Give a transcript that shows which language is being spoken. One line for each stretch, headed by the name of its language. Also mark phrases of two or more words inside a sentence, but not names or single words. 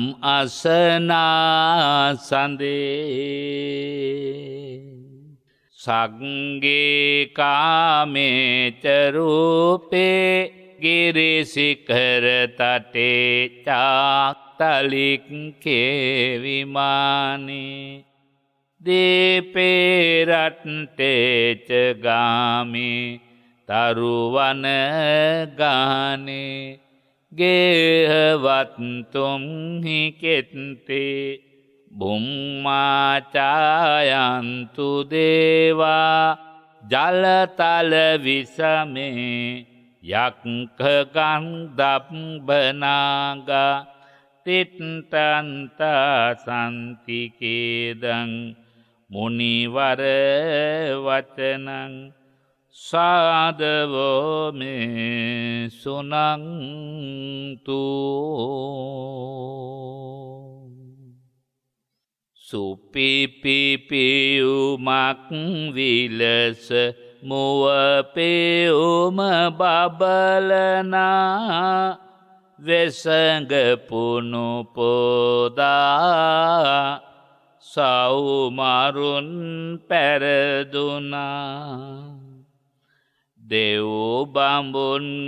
Pali: අසනා සඳේ සග්ගේ කාමේච රූපේ ගිරිසිඛර තටේ චාක්තලික් කේවිමානේ දීපේ රට්ටේච ගාමේ තරුවන ගානේ ගේහවත් තුම්හි කෙත්තේ බුම්මාචායන්තු දේවා ජලතල විසමේ යක්ඛ ගන්ධබ්බනාගා තිට්ඨන්ත සම්තිකේදං මුනිවර වචනං සාදවෝ මේ සුනන්තු
Sinhala: සුපිපිපියුමක් විලස මුව පෙයුම බබලනා වෙසඟ පුනු පොදා සවුමරුන් පැරදුනා දෙව් බඹුන්